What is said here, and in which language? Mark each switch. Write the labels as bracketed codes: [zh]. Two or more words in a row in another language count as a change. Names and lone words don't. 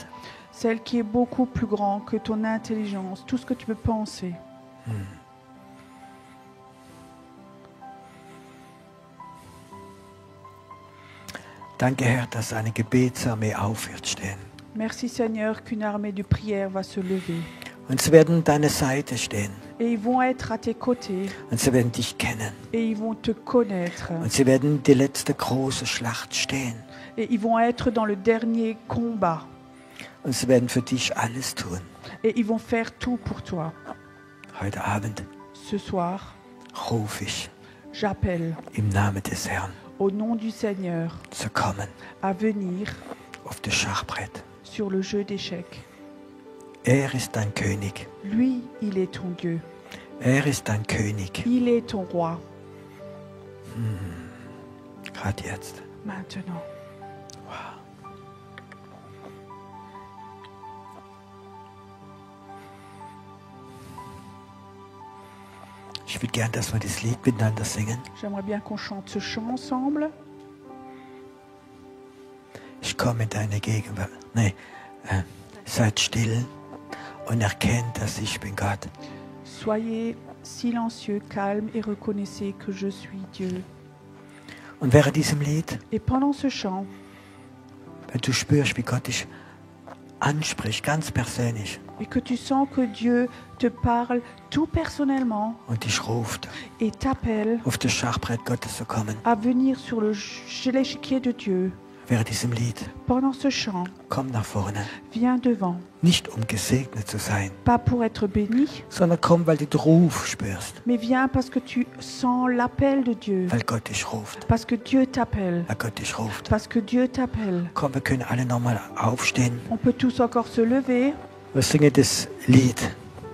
[fr] Celle qui est beaucoup plus grande que ton intelligence, tout ce que tu peux penser. [de] Danke, Herr, dass eine Gebetsarmee auf wird stehen. [fr] Merci Seigneur qu'une armée de prière va se lever. [de] Und sie werden an deiner Seite stehen. [fr] Et ils vont être à tes côtés [de] Und sie werden dich kennen. [fr] et ils vont te connaître. [de] Und sie werden die letzte große Schlacht stehen. [fr] Et ils vont être dans le dernier combat. [de] Und sie werden für dich alles tun. [fr] Et ils vont faire tout pour toi. [de] Heute Abend [fr] Ce soir, [de] rufe ich [fr] j'appelle [de] im Namen des Herrn [fr] au nom du Seigneur [de] zu kommen [fr] à venir [de] auf das Schachbrett. [fr] sur le jeu d'échecs. [de] Er ist dein König. [fr] Lui, il est ton Dieu. [de] Er ist dein König. [fr] Il est ton roi. [de] Gerade jetzt. [fr] Maintenant. [de] Ich würde gern, dass wir das Lied miteinander singen. [fr] J'aimerais bien qu'on chante ce chant ensemble. [de] Ich komme in deine Gegenwart. Nee, seid still und erkennt, dass ich bin Gott. [fr] Soyez silencieux, calmes et reconnaissez que je suis Dieu. [de] Und während diesem Lied, [fr] Et pendant ce chant, [de] wenn du spürst, wie Gott dich anspricht, ganz persönlich, [fr] et que tu sens que Dieu te parle tout personnellement [de] und dich ruft, [fr] et t'appelle [de] auf das Schachbrett Gottes zu kommen, [fr] à venir sur l'échiquier de Dieu, [de] während diesem Lied, [fr] pendant ce chant, [de] komm nach vorne. [fr] viens devant. [de] Nicht um gesegnet zu sein, [fr] Pas pour être béni, [de] sondern komm, weil du den Ruf spürst, [fr] mais viens parce que tu sens l'appel de Dieu, [de] weil Gott dich ruft, [fr] parce que Dieu t'appelle, [de] weil Gott dich ruft. [fr] parce que Dieu t'appelle. [de] Komm, wir können alle nochmal aufstehen. [fr] On peut tous encore se lever. [de] Wir singen das Lied.